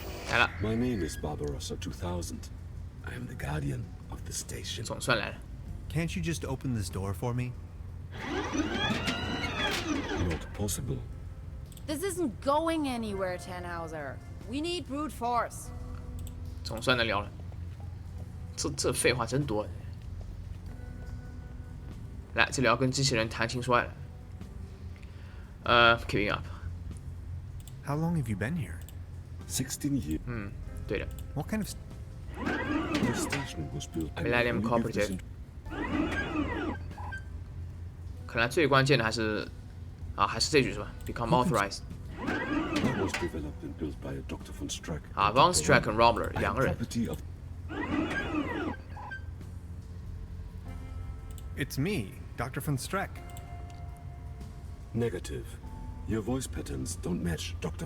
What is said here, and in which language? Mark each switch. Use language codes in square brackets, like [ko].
[zh] 来了， [en] My name is Barbarossa 2000. I am the guardian of the station. [zh] 总算来了。 [en] Can't you just open this door for me? Not possible. This isn't going anywhere, Tannhauser. We need brute force. [zh] 总算能聊了。这废话真多。来，这里要跟机器人谈情说爱了。 [en] keeping up。 How long have you been here? 16 years. [zh] 对的 [en] What kind of... The station was built. [zh] Millennium Cooperative 看来最关键的还是这句是吧 ？ [en] Become authorized。 That was developed and built by Dr. von Strack. [zh] Von Strack 和 Robler 两个人。 [en] Property of It's me, Dr. von Strack. negative. Your voice patterns don't match Dr.